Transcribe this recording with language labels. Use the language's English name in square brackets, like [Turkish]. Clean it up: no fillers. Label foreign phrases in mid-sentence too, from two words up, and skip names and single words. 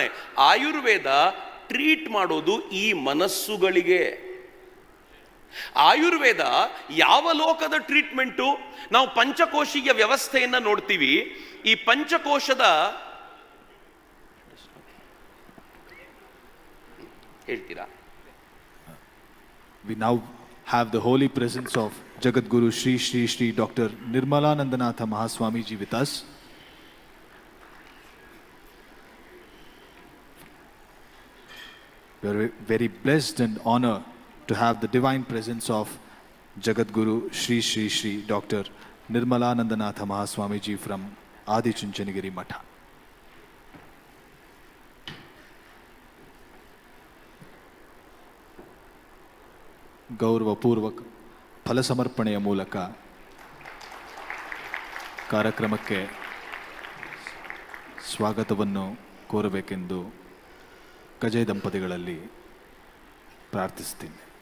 [Kannada] ಆಯುರ್ವೇದ ಟ್ರೀಟ್ ಮಾಡೋದು ಈ ಮನಸ್ಸುಗಳಿಗೆ. ಆಯುರ್ವೇದ ಯಾವ ಲೋಕದ ಟ್ರೀಟ್ಮೆಂಟು? ನಾವು ಪಂಚಕೋಶೀಯ ವ್ಯವಸ್ಥೆಯನ್ನು ನೋಡ್ತೀವಿ. ಈ ಪಂಚಕೋಶದ ಹೇಳ್ತೀರಾ? [English] We now have the holy presence of Jagadguru Shri Shri Shri Dr. Nirmalanandanatha Mahaswamiji with us. We are very blessed and honored to have the divine presence of Jagadguru Shri Shri Shri Dr. Nirmalanandanatha Mahaswamiji from Adi Chunchanagiri Matha. [Kannada] ಗೌರವಪೂರ್ವಕ ಫಲ ಸಮರ್ಪಣೆಯ ಮೂಲಕ ಕಾರ್ಯಕ್ರಮಕ್ಕೆ ಸ್ವಾಗತವನ್ನು ಕೋರಬೇಕೆಂದು ಕಜೆ ದಂಪತಿಗಳಲ್ಲಿ ಪ್ರಾರ್ಥಿಸ್ತೀನಿ.